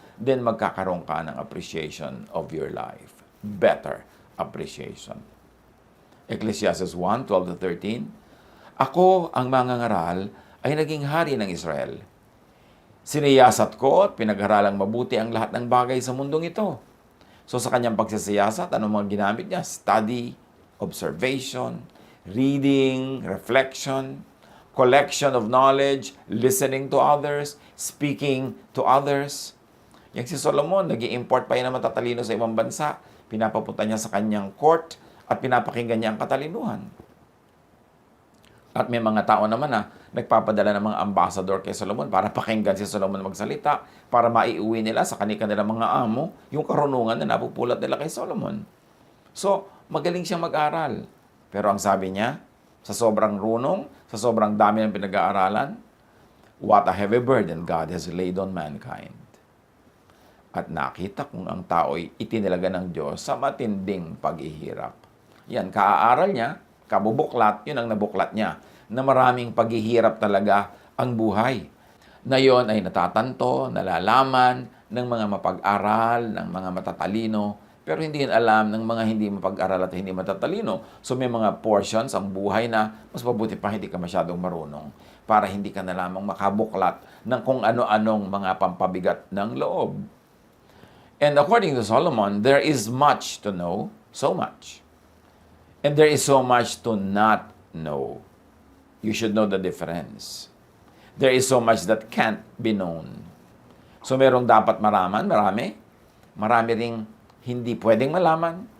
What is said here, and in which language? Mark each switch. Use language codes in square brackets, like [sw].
[en] Then [tl] magkakaroon ka ng [en] appreciation of your life. Better appreciation. [tl] Ecclesiastes 1:12-13, Ako ang mangangaral ay naging hari ng Israel. Siniyasat ko at pinag-aralang mabuti ang lahat ng bagay sa mundong ito. So sa kanyang pagsisiyasat, anong mga ginamit niya? [en] Study, observation, reading, reflection, collection of knowledge, listening to others, speaking to others. [tl] Yang si Solomon, nag-i-import pa yan ng matatalino sa ibang bansa. Pinapapunta niya sa kanyang court at pinapakinggan niya ang katalinuhan. At may mga tao naman na nagpapadala ng mga ambassador kay Solomon para pakinggan si Solomon magsalita, para maiuwi nila sa kanilang mga amo yung karunungan na napupulot nila kay Solomon. So, magaling siyang mag-aral. Pero ang sabi niya, sa sobrang runong, sa sobrang dami ng pinag-aaralan, [en] what a heavy burden God has laid on mankind. [tl] At nakita kung ang tao'y itinilaga ng Diyos sa matinding paghihirap. Yan, kaaaral niya, kabubuklat, yun ang nabuklat niya, na maraming paghihirap talaga ang buhay. Na yon ay natatanto, nalalaman ng mga mapag-aral, ng mga matatalino, pero hindi yun alam ng mga hindi mapag-aral at hindi matatalino. So may mga portions ang buhay na mas mabuti pa hindi ka masyadong marunong para hindi ka na lamang makabuklat ng kung ano-anong mga pampabigat ng loob. [en] And according to Solomon, there is much to know, so much. And there is so much to not know. You should know the difference. There is so much that can't be known. [tl] So merong dapat malaman, marami. Marami ring hindi pwedeng malaman.